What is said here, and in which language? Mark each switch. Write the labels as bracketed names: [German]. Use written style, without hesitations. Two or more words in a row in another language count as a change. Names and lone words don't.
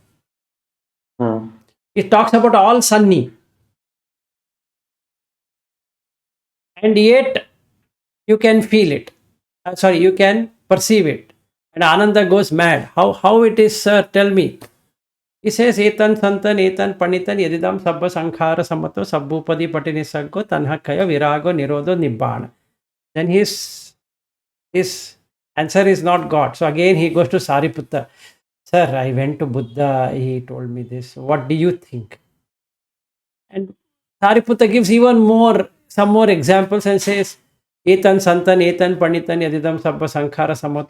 [English] It talks about all sunny. And yet you can feel it. You can perceive it. And Ananda goes mad. How it is, sir? Tell me. He says, [Pali] Etan Santan, Etan Panitan, Yadidam Sabba Sankhara Samato, Sabbupadi Patinisaggo, Tanhakaya, Virago, Nirodho, Nibbana. [English] Then his answer is not God. So again he goes to Sariputta. Sir, I went to Buddha, he told me this. What do you think? And Sariputta gives even more, some more examples and says, [Pali] Etan Santan, Etan Panitan, Yadidam Sabba Sankhara Samato.